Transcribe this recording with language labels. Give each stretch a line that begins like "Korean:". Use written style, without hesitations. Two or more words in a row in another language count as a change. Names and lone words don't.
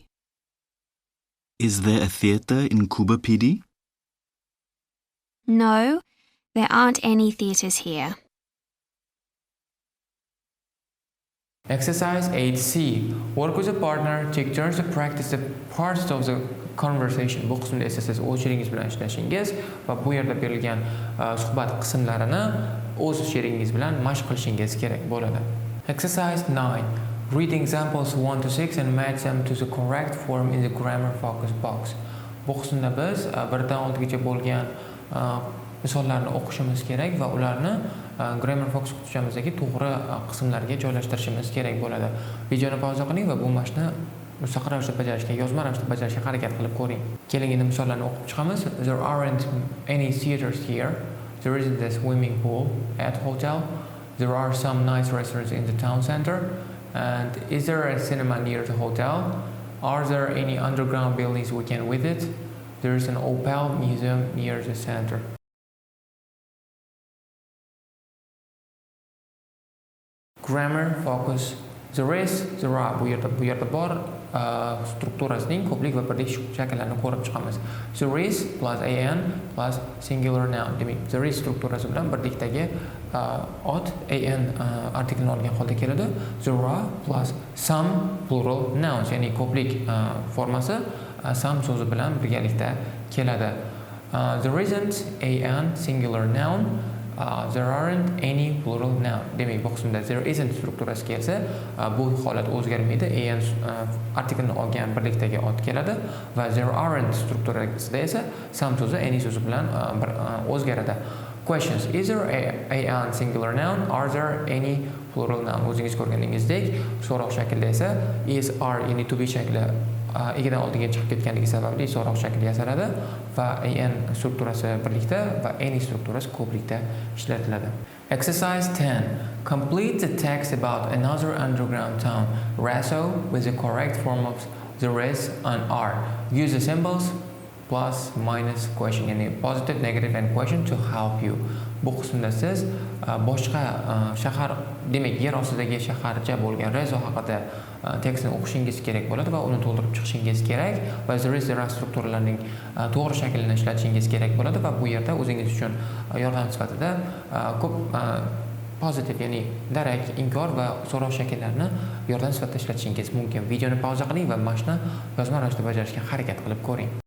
English: Is there a theatre in Coober PD? No, there aren't any theatres here. Exercise 8C. Work with a partner. Take turns to practice the parts of the conversation.
Uzbek: Bu qismda esa siz o'z sheringiz bilan ishlashingiz va bu yerda berilgan suhbat qismlarini o'z sheringiz bilan mashq qilishingiz kerak bo'ladi.
English: Exercise 9. Read examples 1 to 6 and match them to the correct form in the grammar focus box.
Uzbek: Bu qismda biz 1 dan 6 gacha bo'lgan misollarni o'qishimiz kerak va ularni
English: grammar focus
Uzbek: qutishamizdagi to'g'ri qismlarga joylashtirishimiz kerak bo'ladi. Videoni pauza qiling va bu mashqni mustaqil ravishda bajarishga, yozma ravishda bajarishga harakat qilib ko'ring. Keling endi misollarni o'qib chiqamiz.
English: There aren't any theaters here. There isn't a swimming pool at hotel. There are some nice restaurants in the town center. And is there a cinema near the hotel? Are there any underground buildings we can visit? There is an Opal Museum near the center. Grammar focus. There is, there are.
Uzbek: Bu yerda bor strukturasining ko'plik va birlik shakllarini ko'rib chiqamiz.
English: There is plus an plus singular noun.
Uzbek: Demak,
English: there is
Uzbek: strukturasi bilan birlikdagi ot an artiklni olgan holda keladi.
English: There are plus some plural nouns,
Uzbek: ya'ni ko'plik formasi some so'zi bilan birgalikda keladi.
English: There isn't an singular noun. There aren't any plural noun.
Uzbek: Demak, bu qismda
English: there isn't
Uzbek: strukturasi kelsa, bu holat o'zgarmaydi. An artiklni olgan birlikdagi ot keladi va
English: there aren't
Uzbek: strukturasida esa some so'zi any so'zi bilan o'zgaradi.
English: Questions. Is there an singular noun? Are there any plural noun?
Uzbek: O'zingiz ko'rganingizdek, so'roq shaklida esa is, are, ya'ni
English: to be
Uzbek: shakli egidan oldiga chiqib ketganligi sababli so'roq shakli yasaladi va an strukturasi birlikda va any strukturasi ko'plikda ishlatiladi.
English: Exercise 10. Complete the text about another underground town, Raso, with the correct form of there is and are. Use the symbols plus, minus, question, ya'ni positive, negative and question to help you.
Uzbek: Bu qismda siz boshqa shahar, demak yer ostidagi shaharcha bo'lgan Raso haqida tekstni o'qishingiz kerak bo'ladi va uni to'ldirib chiqishingiz kerak va
English: there is
Uzbek: strukturalarining to'g'ri shaklini ishlatishingiz kerak bo'ladi va bu yerda o'zingiz uchun yordam sifatida ko'p pozitiv, ya'ni darak, inkor va so'roq shakllarini yordam sifatida ishlatishingiz mumkin. Videoni pauza qiling va mashqni yozma ravishda bajarishga harakat qilib ko'ring.